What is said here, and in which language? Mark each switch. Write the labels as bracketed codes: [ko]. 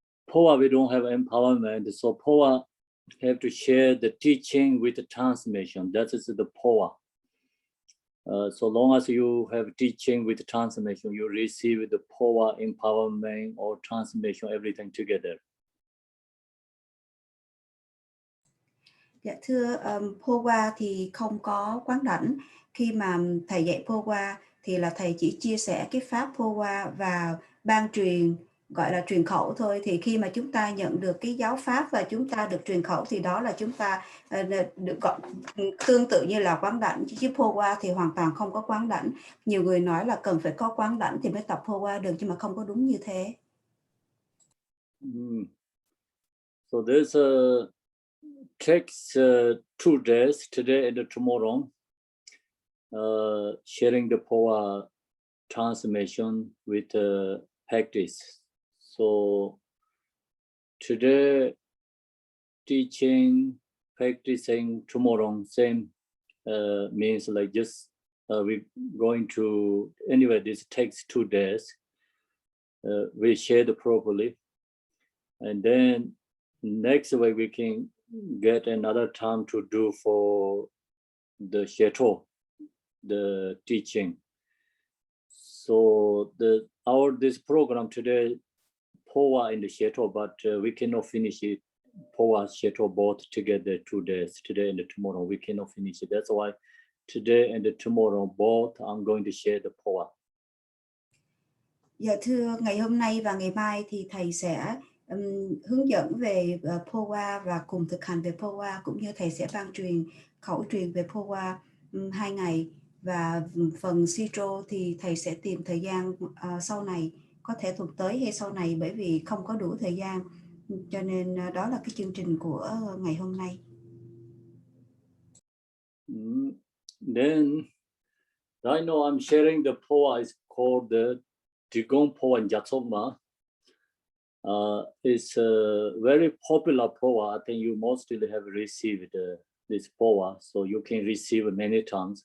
[en] Phowa, we don't have empowerment. So Phowa have to share the teaching with the transmission. That is the Phowa. So long as you have teaching with transmission, you receive the Phowa empowerment or transmission, everything together. [vi] Dạ thưa, Phowa thì không có quán đảnh. Khi mà thầy dạy Phowa thì là thầy chỉ chia sẻ cái pháp Phowa và ban truyền, gọi là truyền khẩu thôi. Thì khi mà chúng ta nhận được cái giáo pháp và chúng ta được truyền khẩu thì đó là chúng ta được gọi tương tự như là quán đảnh. Chứ Phowa thì hoàn toàn không có quán đảnh. Nhiều người nói là cần phải có quán đảnh thì mới tập Phowa được, nhưng mà không có đúng như thế. [en] So there's takes 2 days, today and tomorrow, sharing the Phowa transmission with practice. So today teaching, practicing, tomorrow same, means like just we're going to, anyway, this takes 2 days. We share it properly, and then next week we can get another time to do for the Sheto, the teaching. So this program today, Phowa and the Sheto, but we cannot finish it. Phowa, Sheto both together 2 days, today and tomorrow. We cannot finish it. That's why today and tomorrow both I'm going to share the Phowa. [vi] Dạ thưa, ngày hôm nay và ngày mai thì thầy sẽ hướng dẫn về Phowa và cùng thực hành về Phowa, cũng như thầy sẽ ban truyền khẩu truyền về Phowa 2 ngày, và phần Sitro thì thầy sẽ tìm thời gian sau này, có thể tuần tới hay sau này, bởi vì không có đủ thời gian, cho nên đó là cái chương trình của ngày hôm nay. [en] Then right now I'm sharing the Phowa is called the Digong Phowa in Jatsoma. It's a very popular Phowa. I think you mostly have received this Phowa, so you can receive many times.